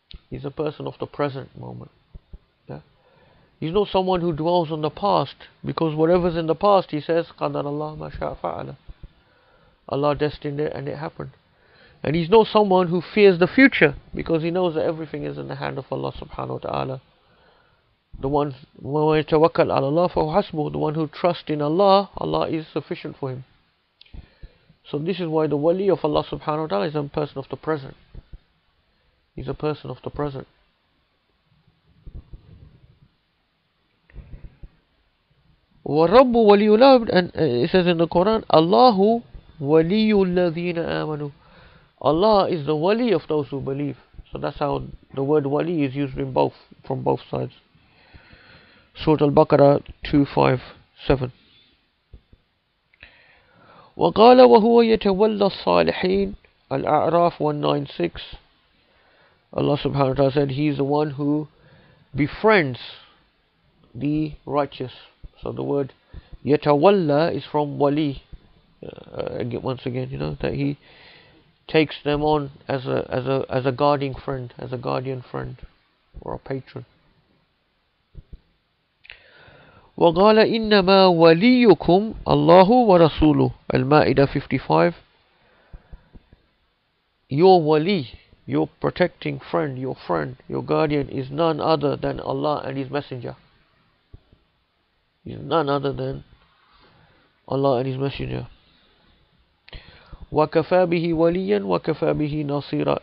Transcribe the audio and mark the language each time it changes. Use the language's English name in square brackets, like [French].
[English] He's a person of the present moment. Yeah? He's not someone who dwells on the past, because whatever's in the past, he says, [Arabic] قَدَرَ اللَّهُ مَا شَاءَ فَعَلَ. [English] Allah destined it and it happened. And he's not someone who fears the future, because he knows that everything is in the hand of Allah subhanahu wa ta'ala. The one [Arabic] وَمَن يَتَوَكَّلْ عَلَى اللَّهِ فَهُوَ حَسْبُهُ. [English] The one who trusts in Allah, Allah is sufficient for him. So this is why the wali of Allah subhanahu wa ta'ala is a person of the present. He's a person of the present. [Arabic] وَرَبُّ وَلِيُّ الْعَبْدِ. [English] And it says in the Quran, Allahu [Arabic] وَلِيُّ الَّذِينَ آمَنُوا. [English] Allah is the wali of those who believe. So that's how the word wali is used in both, from both sides. Surah Al-Baqarah 257. [Arabic] وقال وهو يتولى الصالحين Al-A'raf 196. [English] Allah subhanahu wa ta'ala said He is the one who befriends the righteous. So the word yatawalla is from wali. Once again, you know, that He takes them on as a guardian friend, as a guardian friend or a patron. [Arabic] وقال إنما وليكم الله ورسوله Al-Ma'idah 55. [English] Your wali, your protecting friend, your guardian is none other than Allah and His Messenger. Is none other than Allah and His Messenger. [Arabic] وَكَفَى بِهِ وَلِيًّا وَكَفَى بِهِ نَصِيرًا.